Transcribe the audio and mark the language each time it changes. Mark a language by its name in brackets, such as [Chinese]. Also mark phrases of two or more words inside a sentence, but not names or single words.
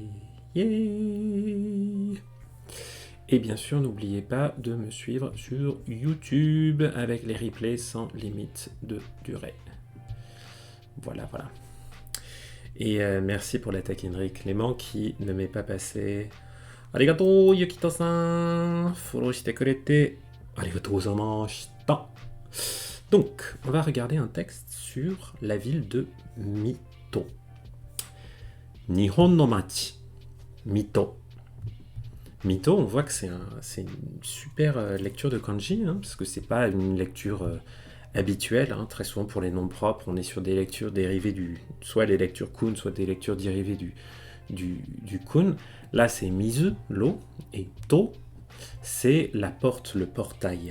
[French] Yeah. Et bien sûr, n'oubliez pas de me suivre sur YouTube avec les replays sans limite de durée. Voilà. Et merci pour la taquinerie Clément qui ne m'est pas passé. [Japanese] ありがとうユキトさん、フォローしてくれて. ありがとうございました. [French] Donc, on va regarder un texte sur la ville de Mito. [Japanese] 日本の町。水戸. [French] Mito, on voit que c'est une super lecture de kanji, parce que c'est pas une lecture habituelle. Très souvent pour les noms propres, on est sur des lectures dérivées soit les lectures kun, soit des lectures dérivées du kun. Là, c'est mizu, l'eau, et to, c'est la porte, le portail.